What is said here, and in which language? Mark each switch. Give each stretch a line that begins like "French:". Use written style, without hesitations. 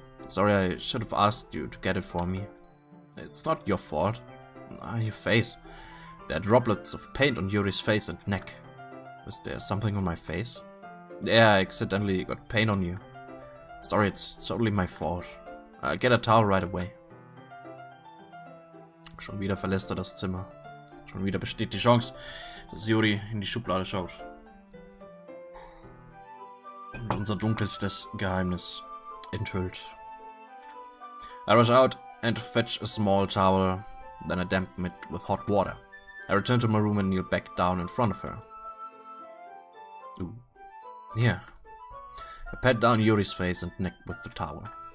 English: Sorry, I should have asked you to get it for me. It's not your fault. Your face. There are droplets of paint on Yuri's face and neck. Is there something on my face? Yeah, I accidentally got paint on you. Sorry, it's totally my fault. I'll get a towel right away.
German: Schon wieder verlässt das Zimmer. Schon wieder besteht die Chance, dass Yuri in die Schublade schaut. Und unser dunkelstes Geheimnis enthüllt.
English: I rush out and fetch a small towel, then I dampen it with hot water. I return to my room and kneel back down in front of her. Ooh. Yeah. I pat down Yuri's face and neck with the towel.